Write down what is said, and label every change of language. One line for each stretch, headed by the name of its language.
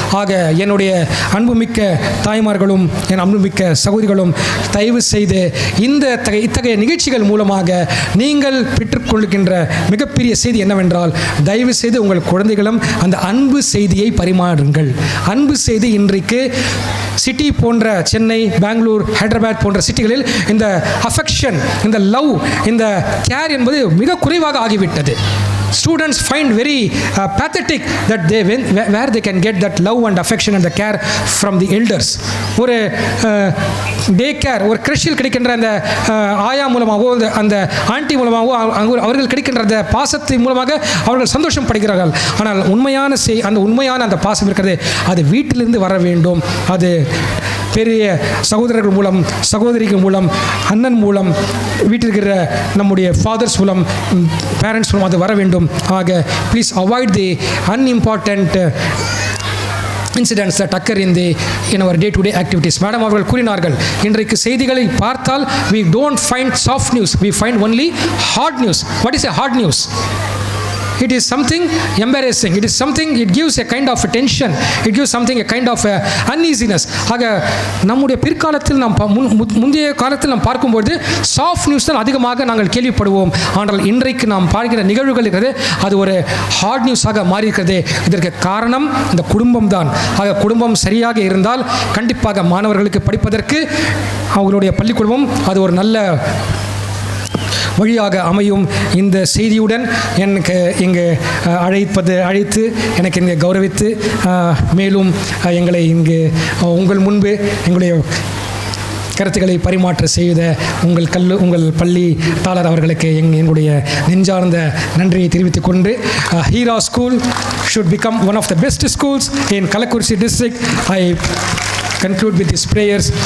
Tamil: ஆக என்னுடைய அன்புமிக்க தாய்மார்களும் என் அன்புமிக்க சகோதரிகளும் தயவு செய்து இத்தகைய நிகழ்ச்சிகள் மூலமாக நீங்கள் பெற்றுக்கொள்கின்ற மிகப்பெரிய செய்தி என்னவென்றால், தயவு செய்து உங்கள் குழந்தைகளும் அந்த அன்பு செய்தியை பரிமாறுங்கள். அன்பு செய்தி இன்றைக்கு சிட்டி போன்ற சென்னை, பெங்களூர், ஹைதராபாத் போன்ற சிட்டிகளில் இந்த அஃபெக்ஷன், இந்த லவ், இந்த கேர் என்பது மிக குறைவாக ஆகிவிட்டது.
English: students find very pathetic that where they can get that love and affection and the care from the elders.
Tamil: ஒரு டே கேர், ஒரு கிரஷில் கிடைக்கின்ற அந்த ஆயா மூலமாகவோ அந்த ஆண்டி மூலமாகவோ அவர்கள் கிடைக்கின்ற அந்த பாசத்தின் மூலமாக அவர்கள் சந்தோஷம் படுகிறார்கள். ஆனால் உண்மையான அந்த பாசம் இருக்கிறது, அது வீட்டிலிருந்து வர வேண்டும். அது பெரிய சகோதரர்கள் மூலம், சகோதரிகள் மூலம், அண்ணன் மூலம், வீட்டில் இருக்கிற நம்முடைய ஃபாதர்ஸ் மூலம், பேரண்ட்ஸ் மூலம் அது வர வேண்டும்.
English: ஆக please avoid the unimportant incidents that occur in our day-to-day activities.
Tamil: Madam அவர்கள் கூறினார்கள், இன்றைக்கு செய்திகளை பார்த்தால்
English: we don't find soft news, we find only hard news. What is a hard news? It is something embarrassing. It is something, it gives a kind of tension. It gives something a kind of uneasiness.
Tamil: ஆக நம்முடைய பிற்காலத்தில் முந்தைய காலத்தில் நாம் பார்க்கும்போது soft news தான் அதிகமாக நாங்கள் கேள்விப்படுவோம். ஆனால் இன்றைக்கு நாம் பார்க்கிற நிகழ்வுகள் இருக்கிறது, அது ஒரு ஹார்ட் நியூஸாக மாறி இருக்கிறது. இதற்கு காரணம் இந்த குடும்பம் தான். ஆக குடும்பம் சரியாக இருந்தால் கண்டிப்பாக மாணவர்களுக்கு படிப்பதற்கு அவங்களுடைய பள்ளிக்கூடமும் அது ஒரு நல்ல வழியாக அமையும். இந்த செய்தியுடன் எனக்கு இங்கு அழைத்து எனக்கு இங்கே கௌரவித்து மேலும் எங்களை இங்கு உங்கள் முன்பு எங்களுடைய கருத்துக்களை பரிமாற்ற செய்த உங்கள் பள்ளி தாளர் அவர்களுக்கு எங்களுடைய நெஞ்சார்ந்த நன்றியை தெரிவித்துக் கொண்டு,
English: Heera school should become one of the best schools in Kallakurichi district. I conclude with these prayers.